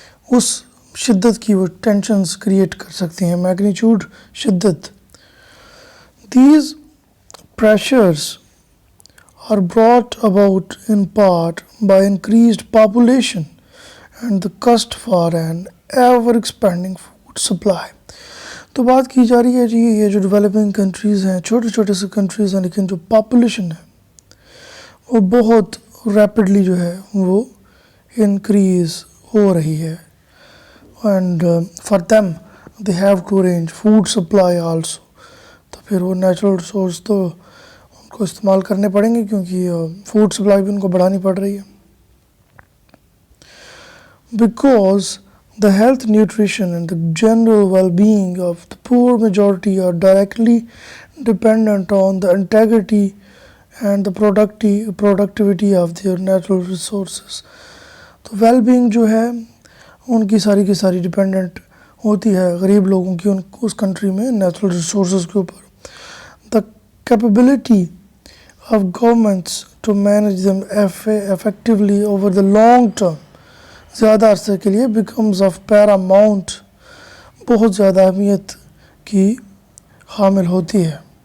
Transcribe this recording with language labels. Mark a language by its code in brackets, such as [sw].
[ur] اس شدت کی وہ ٹینشنز کریٹ کر سکتے ہیں, میگنیچیوڈ, شدت. [en] These pressures are brought about in part by increased population and the quest for an ever expanding food supply. [ur] تو بات کی جا رہی ہے جی یہ جو ڈیولپنگ کنٹریز ہیں, چھوٹے چھوٹے سے کنٹریز ہیں, لیکن جو پاپولیشن ہے وہ بہت ریپڈلی جو ہے وہ انکریز ہو رہی ہے. [en] And for them they have to arrange food supply also. [ur] تو پھر وہ نیچرل ریسورس تو ان کو استعمال کرنے پڑیں گے کیونکہ فوڈ سپلائی بھی ان کو بڑھانی پڑ رہی ہے. [en] Because the health, nutrition and the general well-being of the poor majority are directly dependent on the integrity and the productivity of their natural resources. [ur] تو ویل بینگ جو ہے ان کی ساری ڈپینڈنٹ ہوتی ہے غریب لوگوں کی اس کنٹری میں نیچرل ریسورسز کے اوپر. [en] The capability of governments to manage them effectively over the long term, [ur] زیادہ عرصے کے لیے, [en] becomes of paramount, [ur] بہت زیادہ اہمیت کی حامل ہوتی ہے.